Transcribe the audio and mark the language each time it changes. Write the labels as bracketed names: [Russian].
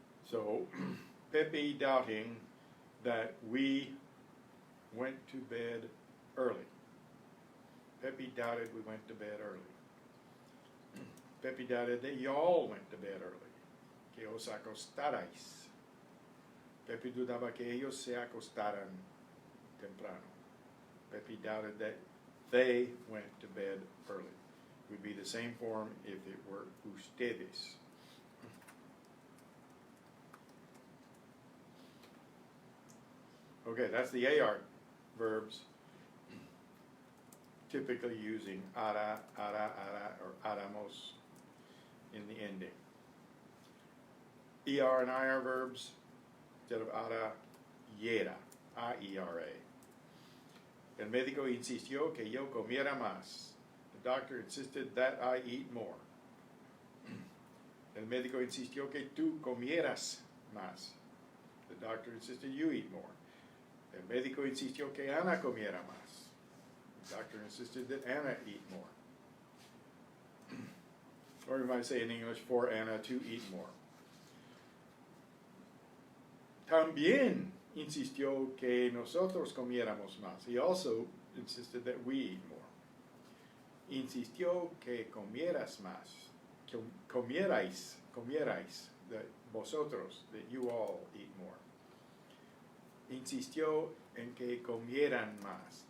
[English] So Pepe doubting that we went to bed early. Pepe doubted we went to bed early. Pepe doubted that y'all went to bed early. [Spanish] Que os acostarais. Pepe dudaba que ellos se acostaran temprano. [English] Pepe doubted that they went to bed early. It would be the same form if it were ustedes. Okay, that's the Ar verbs, typically using ara, or aramos in the ending. ER and IR verbs, instead of ara, yera, I-E-R-A. [Spanish] El médico insistió que yo comiera más. [English] The doctor insisted that I eat more. [Spanish] El médico insistió que tú comieras más. [English] The doctor insisted you eat more. [Spanish] El médico insistió que Ana comiera más. [English] The doctor insisted that Anna eat more. Or you might say in English, for Anna to eat more. [Spanish] También insistió que nosotros comiéramos más. [English] He also insisted that we eat more. [Spanish] Insistió que comieras más. [English] Comierais, that vosotros, that you all eat more. [Spanish] Insistió en que comieran más.